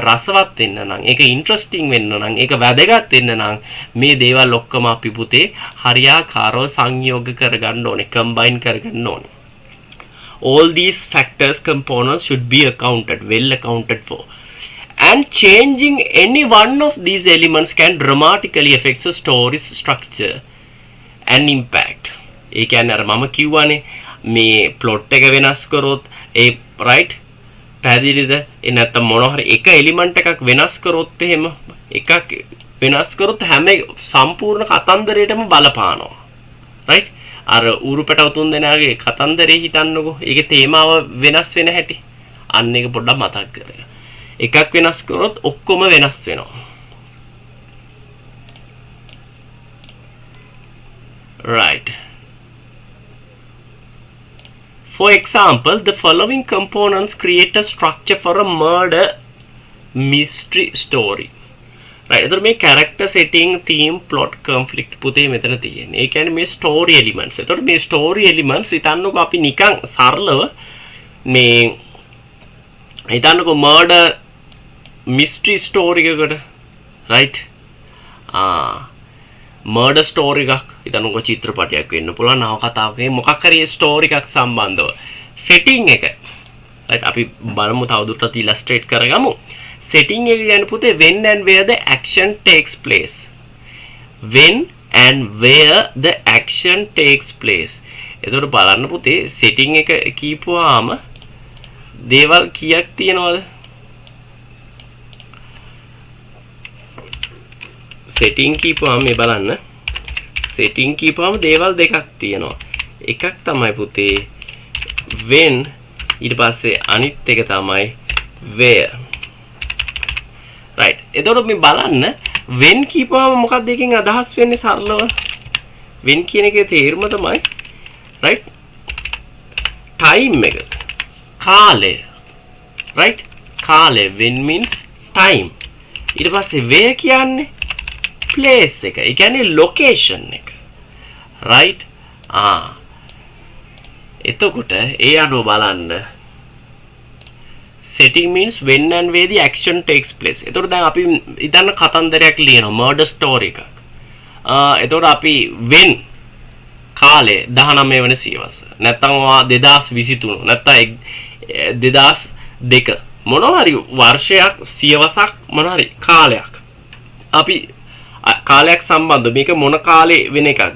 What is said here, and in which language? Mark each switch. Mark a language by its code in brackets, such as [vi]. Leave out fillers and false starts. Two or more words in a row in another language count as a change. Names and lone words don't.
[si] රසවත් වෙන්න නම් ඒක ඉන්ටරෙස්ටිං වෙන්න නම් ඒක වැදගත් වෙන්න නම් මේ දේවල් ඔක්කොම අපි පුතේ හරියාකාරව සංයෝග කරගන්න ඕනේ කම්බයින් කරගන්න ඕනේ [en] all these factors components should be well accounted for and changing any one of these elements can dramatically affect the story's structure and impact ඒ [si] කියන්නේ අර මම කිව්වනේ මේ plot එක වෙනස් කරොත් ඒ right පැහැදිලිද ඒ නැත්තම් මොනවා හරි එක element එකක් වෙනස් කරොත් එහෙම එකක් වෙනස් කරොත් හැම සම්පූර්ණ කතන්දරයටම බලපානවා right අර ඌරු පැටව තුන් දෙනාගේ කතන්දරේ හිතන්නකෝ ඒකේ තේමාව වෙනස් වෙන හැටි අන්න එක පොඩ්ඩක් මතක් කරගන්න එකක් වෙනස් කරොත් ඔක්කොම වෙනස් වෙනවා [en] right for example the following components create a structure for a murder mystery story right [si] එතකොට මේ [en] character setting theme plot conflict [si] පුතේ මෙතන තියෙන්නේ. ඒ කියන්නේ මේ [en] story elements. [si] එතකොට මේ [en] story elements [si] හිතන්නකෝ අපි නිකන් සරලව මේ හිතන්නකෝ [en] murder mystery story [si] එකකට right [en] murder story [si] එකක් හිතන්නකෝ චිත්‍රපටයක් වෙන්න පුළුවන් නවකතාවක මොකක් හරි story එකක් සම්බන්ධව setting එක right අපි බලමු තවදුරටත් illustrate කරගමු setting එක කියන්නේ පුතේ [en] when and where the action takes place when and where the action takes place [si] එතකොට බලන්න පුතේ setting එක කියපුවාම දේවල් කීයක් තියෙනවද setting කියපුවාම මේ බලන්න setting කියපුවාම දේවල් දෙකක් තියෙනවා එකක් තමයි පුතේ when ඊට පස්සේ අනිත් එක තමයි where right එතකොට මේ බලන්න when කියපුවාම මොකක්ද එකෙන් අදහස් වෙන්නේ සරලව when කියන එකේ තේරුම තමයි right time එක කාලය right කාලය [en] when means time [si] ඊට පස්සේ where කියන්නේ place එක ඒ කියන්නේ location එක right එතකොට ඒ අනුව බලන්න [en] setting means when and where the action takes place. [si] එතකොට දැන් අපි ඉතින් කතන්දරයක් ලියනවා [en] murder story [si] එකක්. එතකොට අපි when කාලේ 19 වෙනි සියවස. නැත්තම් 2023 නැත්තම් 2002 මොනවා හරි වර්ෂයක් සියවසක් මොනවා හරි කාලයක්. අපි කාලයක් සම්බන්ධ මේක මොන කාලේ වෙන එකක්ද?